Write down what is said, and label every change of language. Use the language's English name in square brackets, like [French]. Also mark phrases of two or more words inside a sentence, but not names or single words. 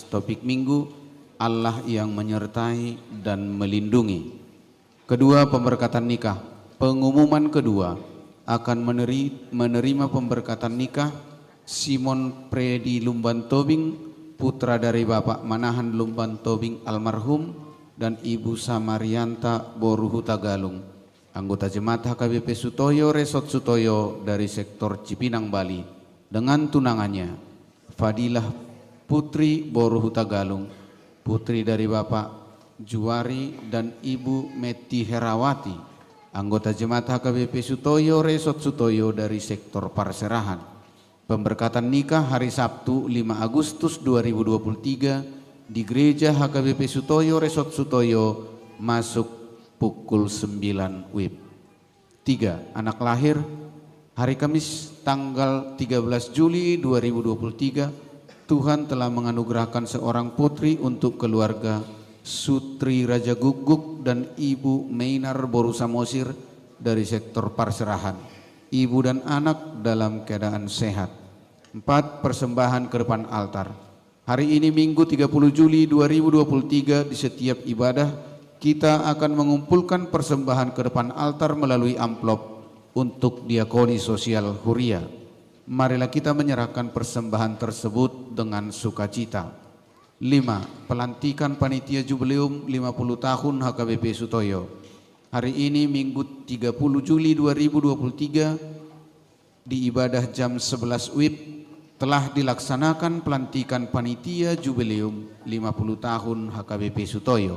[Indonesian] Topik minggu, Allah yang menyertai dan melindungi. Kedua, pemberkatan nikah. Pengumuman kedua, akan menerima pemberkatan nikah Simon Predi Lumban Tobing, putra dari Bapak Manahan Lumban Tobing almarhum, dan Ibu Samarianta Boruhuta Galung, anggota jemaat HKBP Sutoyo, Resort Sutoyo dari sektor Cipinang, Bali, dengan tunangannya Fadilah Putri Boruhuta Galung, putri dari Bapak Juwari dan Ibu Meti Herawati, anggota jemaat HKBP Sutoyo, Resort Sutoyo dari sektor Parserahan. Pemberkatan nikah hari Sabtu 5 Agustus 2023 di Gereja HKBP Sutoyo, Resort Sutoyo, masuk pukul 9 WIB. 3. Anak lahir hari Kamis tanggal 13 Juli 2023, Tuhan telah menganugerahkan seorang putri untuk keluarga Sutri Raja Guguk dan Ibu Meinar Boru Samosir dari sektor Parserahan. Ibu dan anak dalam keadaan sehat. 4. Persembahan ke depan altar. Hari ini Minggu 30 Juli 2023 di setiap ibadah kita akan mengumpulkan persembahan ke depan altar melalui amplop untuk diakoni sosial Huria. Marilah kita menyerahkan persembahan tersebut dengan sukacita. 5. Pelantikan Panitia Jubileum 50 tahun HKBP Sutoyo. Hari ini Minggu 30 Juli 2023 di ibadah jam 11 WIB telah dilaksanakan pelantikan Panitia Jubileum 50 tahun HKBP Sutoyo.